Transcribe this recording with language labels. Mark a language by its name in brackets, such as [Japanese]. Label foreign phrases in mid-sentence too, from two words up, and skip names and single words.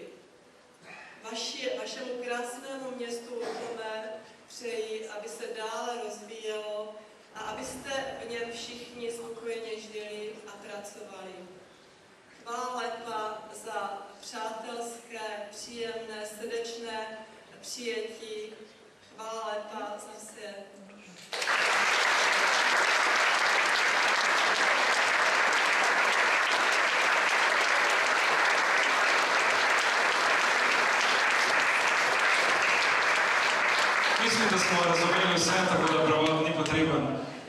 [Czech] Vašemu krásnému městu Lutomer přeji, aby se dále rozvíjelo a abyste v něm všichni spokojeně žili a pracovali. [Slovenian] Chvála lepa [Czech] za přátelské, příjemné, srdečné přijetí. [Slovenian] Chvála lepa [Czech] za vše. [Slovenian] Mislim, da smo razumeli vse, tako da prevod ni potreben.